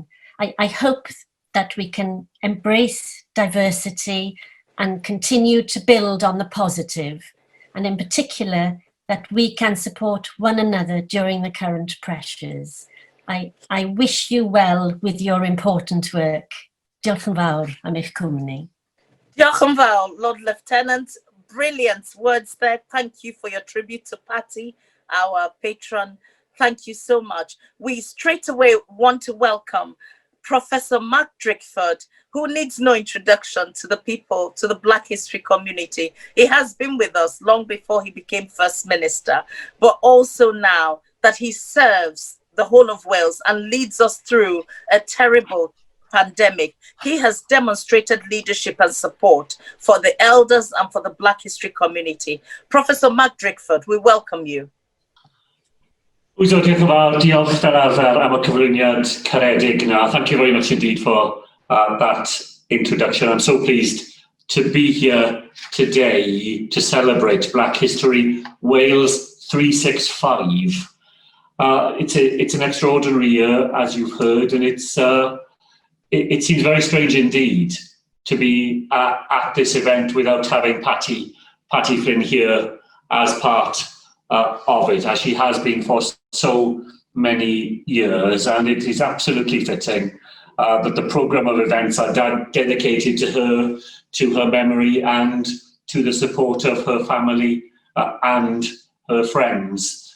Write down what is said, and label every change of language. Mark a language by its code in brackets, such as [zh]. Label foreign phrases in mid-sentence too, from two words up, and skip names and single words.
[en] I hope that we can embrace diversity and continue to build on the positive, and in particular, that we can support one another during the current pressures. I wish you well with your important work. [cy] Diolch yn fawr am eich cwmni. Diolch yn fawr, [en] Lord Lieutenant. Brilliant words there. Thank you for your tribute to Patty, our patron. Thank you so much. We straight away want to welcome Professor Mark Drickford, who needs no introduction to the people, to the Black history community. He has been with us long before he became First Minister, but also now that he serves the whole of Wales and leads us through a terrible pandemic. He has demonstrated leadership and support for the elders and for the Black history community. Professor Mark Drickford, we welcome you. [cy] Diolch yn fawr, diolch fel arfer am y cyflwyniad caredig na. [en] Thank you very much indeed for that introduction. I'm so pleased to be here today to celebrate Black History Wales 365. It's an extraordinary year, as you've heard, and it seems very strange indeed to be at this event without having Patty Flynn here as part of it, as she has been for so many years, and it is absolutely fitting that the programme of events are dedicated to her memory and to the support of her family and her friends.